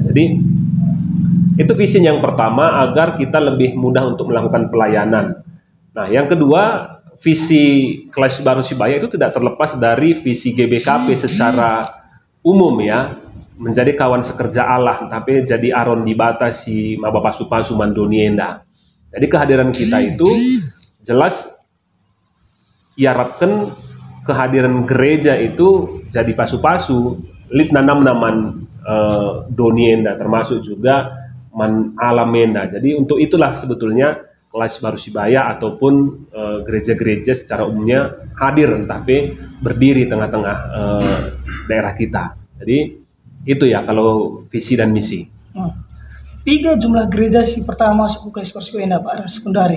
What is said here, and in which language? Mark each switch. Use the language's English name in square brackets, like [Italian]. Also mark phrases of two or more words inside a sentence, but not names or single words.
[Indonesian] Jadi itu visi yang pertama, agar kita lebih mudah untuk melakukan pelayanan. Nah, yang kedua, visi Klasis Baru Sibaya itu tidak terlepas dari visi GBKP secara umum ya, menjadi kawan sekerja Allah, tapi [Batak Karo] jadi aron dibatasi maba pasu-pasu mandonienda. [Indonesian] Jadi kehadiran kita itu jelas iarapkan kehadiran gereja itu [Batak Karo] jadi pasu-pasu lit nanam-naman donienda, [Indonesian] termasuk juga [Batak Karo] man alamenda. [Indonesian] Jadi untuk itulah sebetulnya Klasis Baru Sibaya ataupun gereja-gereja secara umumnya hadir, tapi berdiri tengah-tengah daerah kita. Jadi itu ya kalau visi dan misi. Tiga jumlah gereja si pertama masuk ke Klasis Baru Sibaya Pak, sekundari.